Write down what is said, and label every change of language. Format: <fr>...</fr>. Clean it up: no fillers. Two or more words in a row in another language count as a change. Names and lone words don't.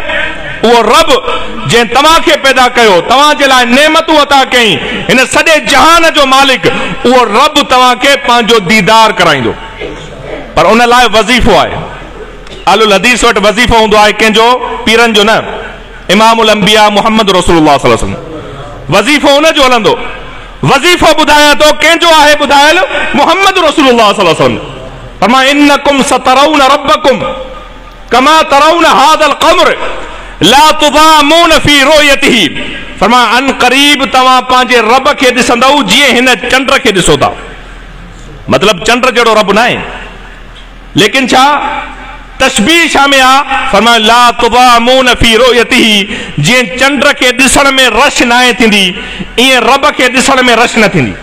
<sd>उहो रब जंहिं तव्हांखे पैदा कयो, तव्हांजे लाइ नेमतूं अता कई, हिन सॼे जहान जो मालिक, उहो रब तव्हांखे पंहिंजो दीदार कराईंदो। पर उन लाइ वज़ीफ़ो आहे। अहलुल हदीस वटि वज़ीफ़ो हूंदो आहे कंहिंजो, पीरनि जो न।</sd> <ar>إمام الأنبياء محمد رسول الله صلى الله عليه وسلم,</ar> <sd>वज़ीफ़ो उन जो हलंदो। वज़ीफ़ो ॿुधायां थो कंहिंजो आहे, ॿुधायल मुहम्मद रसूलुल्लाह</sd> <ar>صلى الله عليه وسلم. फरमाए إنكم سترون ربكم كما ترون هذا القمر لا تضامون في رؤيته.</ar> <sd>फरमाए अन क़रीब तव्हां पंहिंजे रब खे ॾिसंदव जीअं हिन चंड खे ॾिसो था। मतलब चंड जहिड़ो रब न आहे, लेकिन छा तशबीह छा में आहे? फरमाए</sd> <ar>لا تضامون في رؤيته,</ar> <sd>जीअं चंड खे ॾिसण में रश न आहे थींदी, ईअं रब खे ॾिसण में रश न थींदी।</sd>